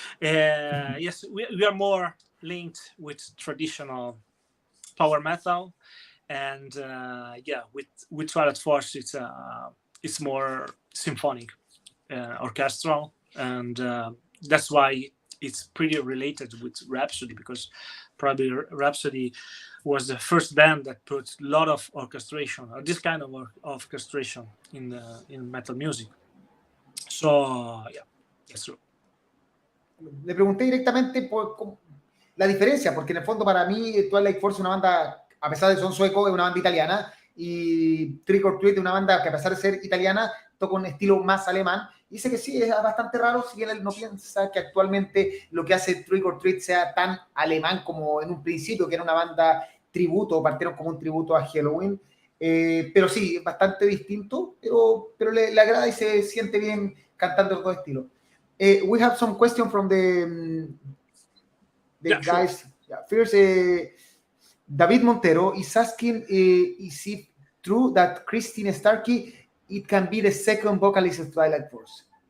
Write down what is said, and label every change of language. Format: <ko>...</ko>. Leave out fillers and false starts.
<en>Yes, we are more linked with traditional power metal, and with Twilight Force it's more symphonic, orchestral, and that's why it's pretty related with Rhapsody, because probably Rhapsody was the first band that put a lot of orchestration, or this kind of orchestration in metal music. So, yeah, that's true.</en> <es>Le pregunté directamente por la diferencia, porque en el fondo para mí Twilight Force es una banda, a pesar de son suecos, es una banda italiana, y Trick or Treat es una banda que a pesar de ser italiana, toca un estilo más alemán. Dice que sí, es bastante raro, si bien él no piensa que actualmente lo que hace Trick or Treat sea tan alemán como en un principio, que era una banda tributo, partieron como un tributo a Halloween, pero sí, es bastante distinto, pero le agrada y se siente bien cantando los dos estilos.</es> <en>We have some questions from the guys. Sure. Yeah. First, David Montero is asking, is it true that Christine Starkey it can be the second vocalist of Twilight Force?</en>